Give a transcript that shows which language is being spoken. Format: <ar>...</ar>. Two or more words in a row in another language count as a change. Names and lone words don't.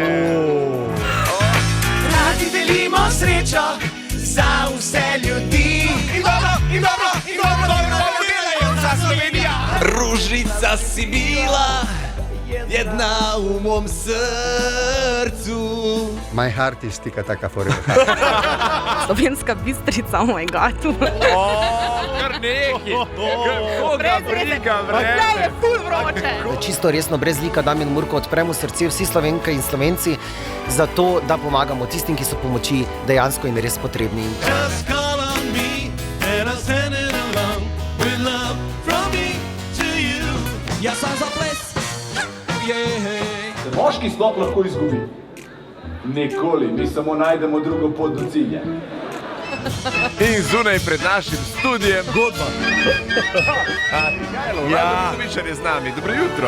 <sl>Radi delimo srečo za vse ljudi. In dobro delajo za Slovenijo.</sl> <hr>Ružica si bila, jedna v mom srcu.</hr> <en>My heart is tika taka forever.</en> <sl>Slovenska Bistrica,</sl> <en>oh my god.</en> <sl>Kar neki. Koga briga vreme. Je ful vroče. Čisto resno, brez lika Damjan Murko, odpremo srce vsi Slovenke in Slovenci za to, da pomagamo tistim, ki so pomoči dejansko in res potrebni.</sl> <en>Just call on me and I'll send it along with love from me to you.</en> <sl>Jaz sem za ples. Moški sploh lahko izgubi. Nikoli, mi samo najdemo drugo pot do cilja. In zunaj pred našim studijem Godba. Ja, Mišar je z nami. Dobro jutro.</sl>